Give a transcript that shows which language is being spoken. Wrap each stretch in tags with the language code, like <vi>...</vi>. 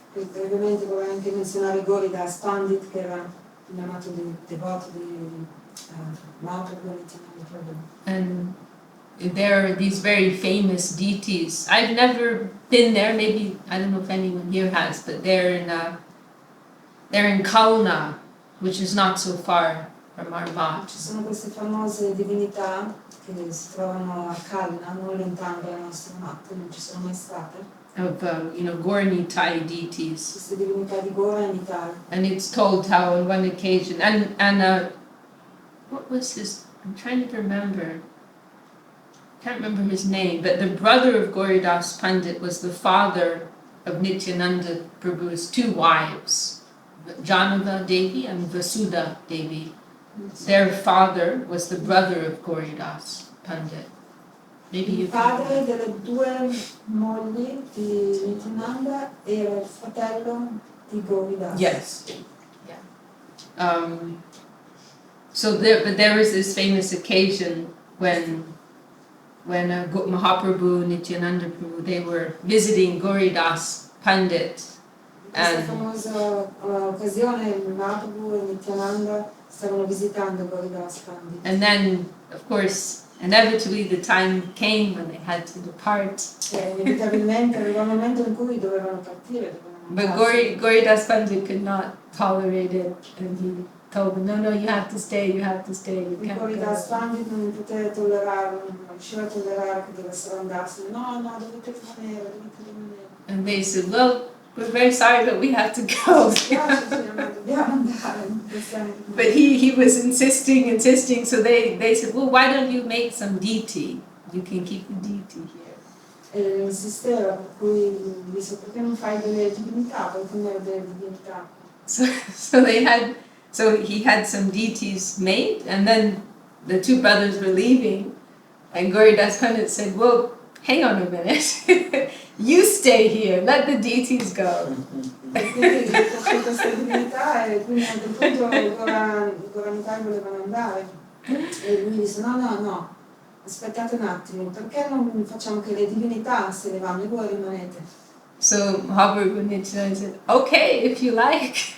<it>E brevemente vorrei anche menzionare Gauridas Pandit, che era un amato devoto di Mahaprabhu and Nityananda Prabhu.</it> <en>And there are these very famous deities. I've never been there. Maybe I don't know if anyone here has, but they're in Kalna, which is not so far from our mat.</en> <it>Ci sono queste famose divinità che si trovano a Kalna, non lontano dalla nostra mat, non ci sono mai state.</it> <en>Of Gauranitai deities.</en> <it>Queste divinità di Gauranitai.</it> <en>And it's told how on one occasion and what was his? I'm trying to remember. Can't remember his name, but the brother of Gauridas Pandit was the father of Nityananda Prabhu's 2 wives, Janava Devi and Vasudha Devi. Their father was the brother of Gauridas Pandit. Maybe you</en> <it>Il padre delle 2 mogli di Nityananda era il fratello di Govinda.</it> <en>Yes. Yeah. So there was this famous occasion when Mahaprabhu, Nityananda Prabhu, they were visiting Gauridas Pandit.</en> <it>Questa famosa occasione Mahaprabhu e Nityananda stavano visitando Gauridas Pandit.</it> <en>And then, of course, inevitably the time came when they had to depart.</en> <it>Inevitabilmente arrivò un momento in cui dovevano partire.</it> <en>But Gauridas Pandit could not tolerate it, and he told them, no, you have to stay, you can't go.</en> <it>Gauridas Pandit non poteva tollerarlo, non riusciva a tollerare che dovessero andarsene. No, dovete rimanere.</it> <en>And they said, well, we're very sorry, but we have to go. But he was insisting, so they said, well, why don't you make some deity? You can keep the deity here.</en> <it>Insisteva, per cui disse, perché non fai delle divinità? Puoi tenere delle divinità.</it> <en>So he had some deities made, and then the two brothers were leaving, and Gauridas Pandit said, well, hang on a minute, you stay here, let the deities go.</en> <it>Quindi queste divinità e quindi a un punto Gorantai volevano andare e lui disse no, aspettate un attimo, perché non facciamo che le divinità se ne vanno e voi rimanete?</it> <en>So Mahaprabhu Nityananda said, okay, if you like.</en>